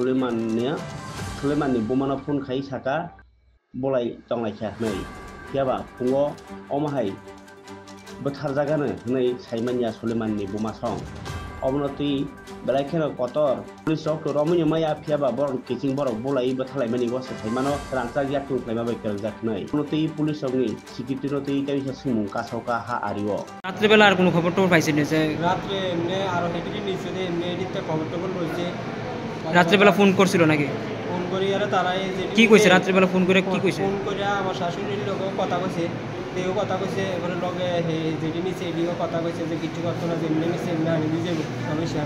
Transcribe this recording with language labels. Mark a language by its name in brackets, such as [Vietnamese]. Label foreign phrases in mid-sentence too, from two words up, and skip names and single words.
[Kok Borok] Suleman ni bumano phone khai saka bolai tonglaikha nei tiaba phungo omahai batharjagano nei saimanya Suleman ni bumasong obnoti belaikheno kotor police rok romuni maya phiaba borok kiching borok bolai bathlaimani wasa saimano rangsak yaktun khlaima bai kerangjak nei obnoti police rokni security roti taisa singmung kasauka ha ariwo [Bangla] রাত্রে বেলা আর কোনো খবর টবর পাইছেন না রাত্রে এমনি আরো হেঁটে নিচে এমনি এদিকটা খবর টবর রয়েছে রাত্রে বেলা ফোন করছিল নাকি ফোন করি আর তারাই কি কইছে রাত্রে বেলা ফোন করে কি কইছে ফোন করে আমার শাশুড়ির লোকও কথা কইছে তেও কথা কইছে এবারে লগে যেটি নিচে এদিকেও কথা কইছে যে কিছু করতো না যেমনি নিচে এমনি আনি দিয়ে যাবো সমস্যা